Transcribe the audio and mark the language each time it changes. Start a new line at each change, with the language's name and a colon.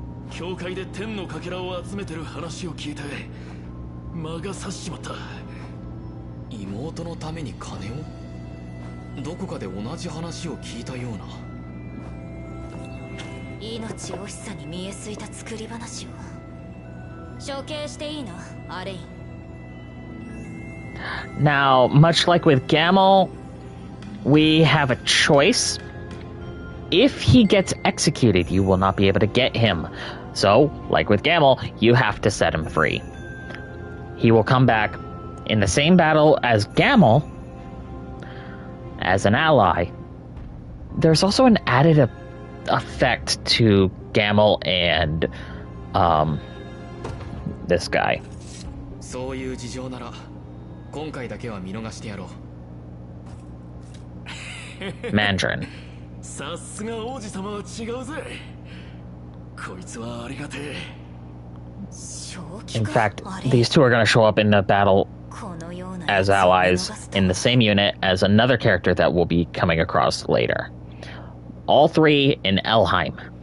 Japanese: 教会で天のかけらを集めてる話を聞いて魔が差しちまった。妹のために金を？どこかで同じ話を聞いたような。命惜しさに見えすいた作り話を処刑していいの？アレイン。
English: Now, much like with Gamel, we have a choice. If he gets executed, you will not be able to get him. So, like with Gamel, you have to set him free. He will come back in the same battle as Gamel as an ally. There's also an added effect to Gamel and this guy.
Japanese: そういう事情なら今回だけは見逃してやろう。
English: Mandarin.
Japanese: さすが王子様は違うぜ。こいつはありがてえ。
English: In fact, these two are going to show up in the battle as allies in the same unit as another character that we'll be coming across later. All three in Elheim.